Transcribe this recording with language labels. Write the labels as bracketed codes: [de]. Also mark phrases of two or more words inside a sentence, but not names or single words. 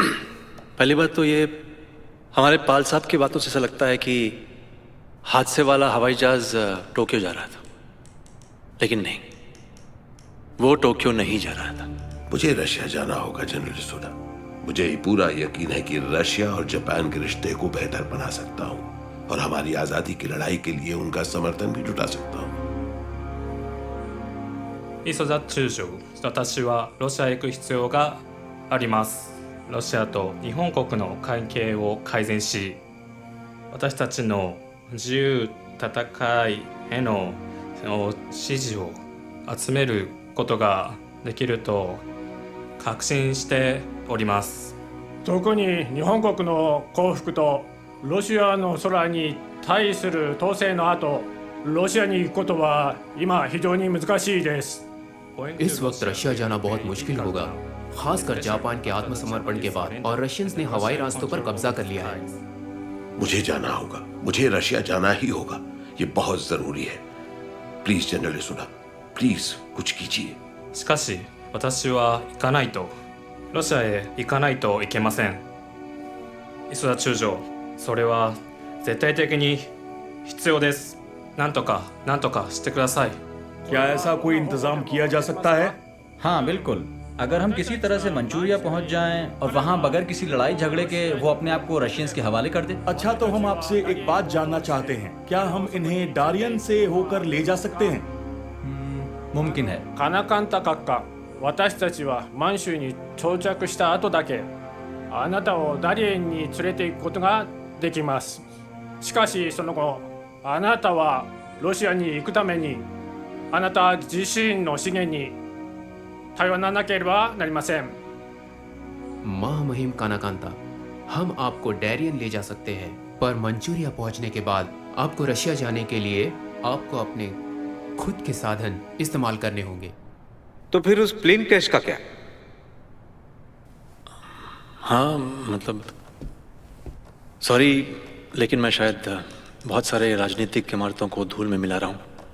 [hi] पहली बात तो ये, हमारे पाल साहब की बातों से ऐसा लगता है कि हादसे वाला हवाई जहाज टोक्यो जा रहा था, लेकिन नहीं, वो टोक्यो नहीं जा रहा था। मुझे रशिया जाना होगा जनरल डिसोजा। मुझे पूरा यकीन है कि रशिया और जापान के रिश्ते को बेहतर बना सकता हूँ, और हमारी आजादी की लड़ाई के लिए उनका समर्थन भी जुटा सकता हूँ। [ja] 磯田中将、私はロシアへ行く必要があります。ロシアと日本国の関係を改善し、私たちの自由戦いへの支持を集めることができると確信しております。特に日本国の降伏とロシアの空に対する統制の後、ロシアに行くことは今非常に難しいです。 [hi] इस वक्त रशिया जाना बहुत मुश्किल होगा, खासकर जापान के आत्मसमर्पण के बाद, और रशियंस ने हवाई रास्तों पर कब्जा कर लिया है। मुझे जाना होगा, मुझे रशिया जाना ही होगा, ये बहुत जरूरी है। प्लीज जनरल डिसोजा, प्लीज कुछ कीजिए। [ja] しかし私は行かないと、ロシアへ行かないといけません。磯田中将、それは絶対的に必要です。なんとかしてください。 [hi] क्या ऐसा कोई इंतजाम किया जा सकता है? हाँ बिल्कुल, अगर हम किसी तरह से मंचूरिया पहुंच जाएं और वहां बगैर किसी लड़ाई झगड़े के वो अपने आप को रशियंस के हवाले कर दे। अच्छा, तो हम आपसे एक बात जानना चाहते हैं, क्या हम इन्हें डारियन से होकर ले जा सकते हैं? मुमकिन है। [ja] カナカンタ閣下、私たちは満州に到着した後だけあなたをダリエンに連れて行くことができます。しかしその後、あなたはロシアに行くためにあなた自身の資源に頼らなければなりません。 [hi] महामहिम कानाकांता, हम आपको डैरियन ले जा सकते हैं, पर मंचूरिया पहुंचने के बाद आपको रशिया जाने के लिए आपको अपने खुद के साधन इस्तेमाल करने होंगे। तो फिर उस [en] plane crash [hi] का क्या? हाँ मतलब सॉरी, लेकिन मैं शायद बहुत सारे राजनीतिक इमारतों को धूल में मिला रहा हूँ।